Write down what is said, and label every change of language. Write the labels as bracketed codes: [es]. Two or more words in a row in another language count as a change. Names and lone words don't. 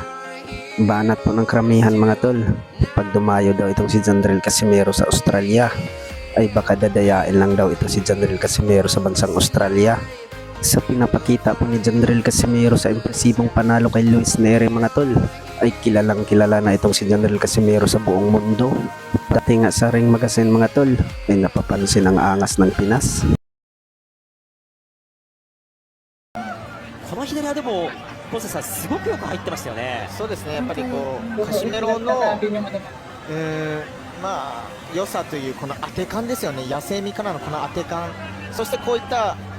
[tl] Banat po ng karamihan mga tol, pag dumayo daw itong si Jandrel Casimero sa Australia ay baka dadayain lang daw ito si Jandrel Casimero sa bansang Australia. Sa pinapakita po ni Jandrel Casimero sa impresibong panalo kay Luis Nery mga tol ay kilalang kilala na itong si Jandrel Casimero sa buong mundo. Dati nga sa Ring Magazine mga tol ay napapansin ang angas ng Pinas. [ja] この左でもポンセさんすごくよく入ってましたよね。そうですね、やっぱりこうカシメロのまあ良さというこの当て感ですよね。野生味からのこの当て感、そしてこういった